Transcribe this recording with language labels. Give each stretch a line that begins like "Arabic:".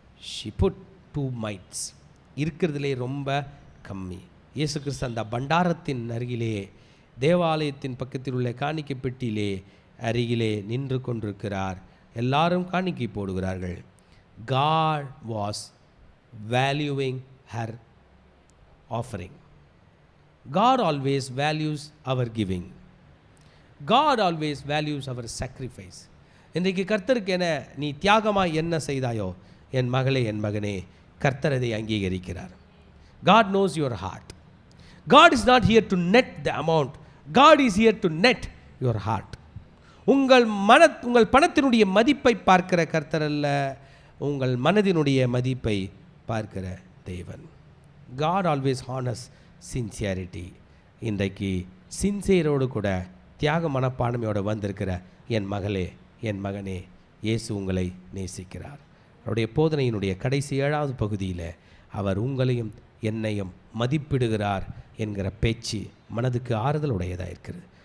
English: She put 2 mites.
Tamil: இருக்கிறதுலே ரொம்ப கம்மி. இயேசு கிறிஸ்து அந்த பண்டாரத்தின் அருகிலே, தேவாலயத்தின் பக்கத்தில் உள்ள காணிக்கை பெட்டியிலே அருகிலே நின்று கொண்டிருக்கிறார். எல்லாரும் காணிக்கை போடுகிறார்கள்.
English: God was valuing her offering. God always values our giving. God always values our sacrifice.
Tamil: இன்றைக்கு கர்த்தருக்கு என நீ தியாகமாய் என்ன செய்தாயோ என் மகளே, என் மகனே, கர்த்தர் அதை அங்கீகரிக்கிறார்.
English: God knows your heart. God is not here to net the amount. God is here to net your heart.
Tamil: உங்கள் பணத்தினுடைய மதிப்பை பார்க்கிற கர்த்தர் அல்ல, உங்கள் மனதினுடைய மதிப்பை பார்க்கிற தேவன்.
English: God always honors sincerity.
Tamil: இன்றைக்கு சின்சியரோடு கூட தியாக மனப்பான்மையோடு வந்திருக்கிற என் மகளே, என் மகனே, இயேசு உங்களை நேசிக்கிறார். அவருடைய போதனையினுடைய கடைசி 7வது பகுதியில் அவர் உங்களையும் என்னையும் மதிப்பிடுகிறார் என்கிற பேச்சு மனதுக்கு ஆறுதல் உடையதாக இருக்கிறது.